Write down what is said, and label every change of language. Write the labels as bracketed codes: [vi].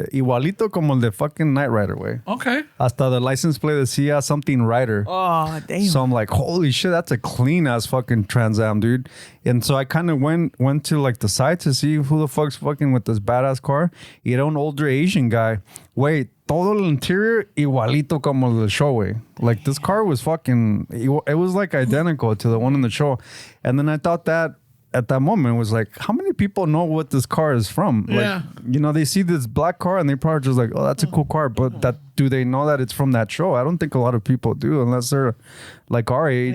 [es] Igualito como el de fucking Knight Rider, güey. [en] Okay. Hasta the license plate decía something Rider. Oh, damn. So I'm like, holy shit, that's a clean ass fucking Trans Am, dude. And so I kind of went to like the side to see who the fuck's fucking with this badass car. [es] Y era un [en] older Asian guy. [es] Wait, todo el interior igualito como el del show, güey. [en] Like this car was fucking, it was like identical to the one in the show. And then I thought that at that moment was like, how many people know what this car is from? Yeah. Like, they see this black car and they probably just like, oh, that's a cool car. But do they know that it's from that show? I don't think a lot of people do unless they're like our age.